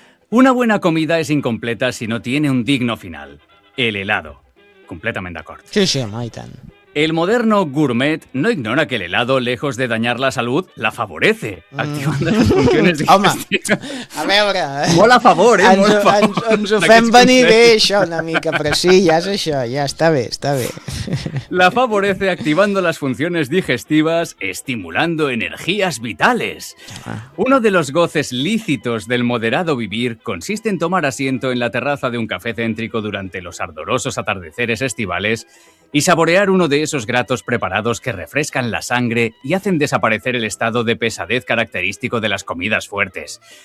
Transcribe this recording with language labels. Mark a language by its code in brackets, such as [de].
[es] Una buena comida es incompleta si no tiene un digno final. El helado. [ca] Completament d'acord. Sí, sí, home, i tant. [es] El moderno gourmet no ignora que el helado, lejos de dañar la salud, la favorece, activando las funciones digestivas. [ca] Home, a veure... Molt a favor, molt a favor. Ens ho fem venir bé, això, una mica, però sí, ja és això, ja està bé. [es] La favorece activando las funciones digestivas, estimulando energías vitales. Uno de los goces lícitos del moderado vivir consiste en tomar asiento en la terraza de un café céntrico durante los ardorosos atardeceres estivales y saborear uno de esos gratos preparados que refrescan la sangre y hacen desaparecer el estado de pesadez característico de las comidas fuertes.